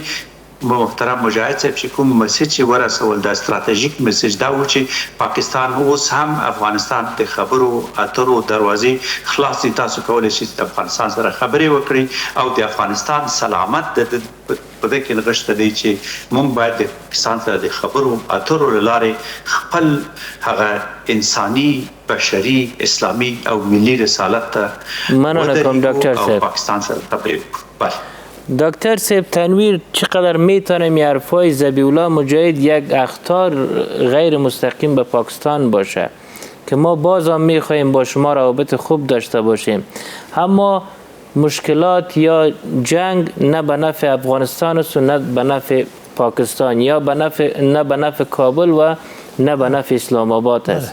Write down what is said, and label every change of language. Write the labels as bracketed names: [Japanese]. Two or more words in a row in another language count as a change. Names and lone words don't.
[Pashto] محترم مجاهد صاحب چې کوم مسیج چې ورسول دا استراتیژیک مسیج دا و چې پاکستان اوس هم افغانستان د خبرو اترو دروازې خلاص دي، تاسو کولی شئ د افغانستان سره خبرې وکړئ او د افغانستان سلامت د په دې کې نغښته دی چې موږ باید د پاکستان سره د خبرو اترو له لارې خپل هغه انساني بشري اسلامي او ملي رسالت ته مننه کوم ډاکټر صاحب. پاکستان سره خبرې وکړو. [Persian] دکتر صاحب تنویر چقدر میتونیم حرفای ذبیح الله مجاهد یک اخطار غیر مستقیم به پاکستان باشه که ما باز هم میخواهیم با شما روابط خوب داشته باشیم، اما مشکلات یا جنگ نه به نفع افغانستان است و نه به نفع پاکستان، یا نه به نفع کابل و نه به نفع اسلام آباد است.